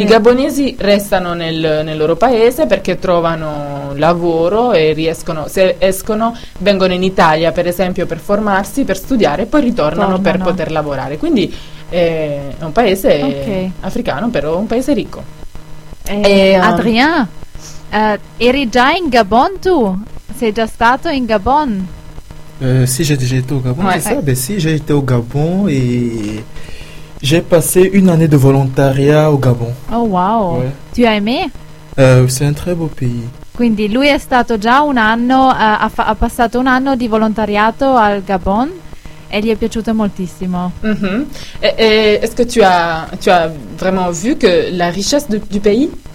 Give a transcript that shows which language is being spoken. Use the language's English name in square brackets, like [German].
[Italian] I gabonesi restano nel loro paese perché trovano lavoro e riescono, se escono vengono in Italia per esempio per formarsi, per studiare e poi ritornano per poter lavorare. Quindi è un paese africano, però un paese ricco. Adrien, eri già in Gabon tu? Sei già stato in Gabon? [French] Sì, j'ai déjà été au Gabon, c'est ça? Beh, sì, j'ai été au Gabon e... J'ai passé une année de volontariat au Gabon. Oh wow, ouais. Tu as aimé? C'est un très beau pays. [Italian] Quindi lui è stato già un anno, ha passato un anno di volontariato al Gabon e gli è piaciuto moltissimo. Mm-hmm. [French] Et est-ce que tu as vraiment vu que la richesse du pays?